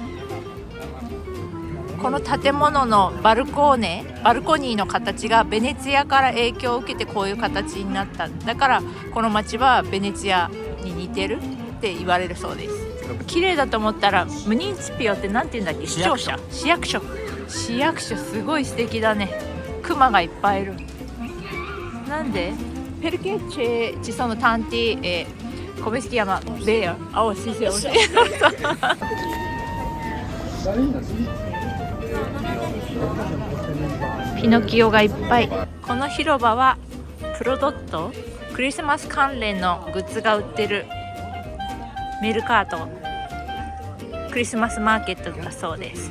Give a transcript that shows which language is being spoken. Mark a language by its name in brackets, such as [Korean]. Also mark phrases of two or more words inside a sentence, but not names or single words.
[Japanese] この建物のバルコニーの形がベネツィアから影響を受けてこういう形になった。だからこの街はベネツィアに似てるって言われるそうです。綺麗だと思ったらムニンツピオってなんて言うんだっけ？市役所すごい素敵だね。クマがいっぱいいる。なんで [Italian] Perché ci sono tanti come si chiama? Bear? Oh sì sì sì. [Japanese] ピノキオがいっぱい。この広場はプロドット、クリスマス関連のグッズが売ってるメルカート、クリスマスマーケットだそうです。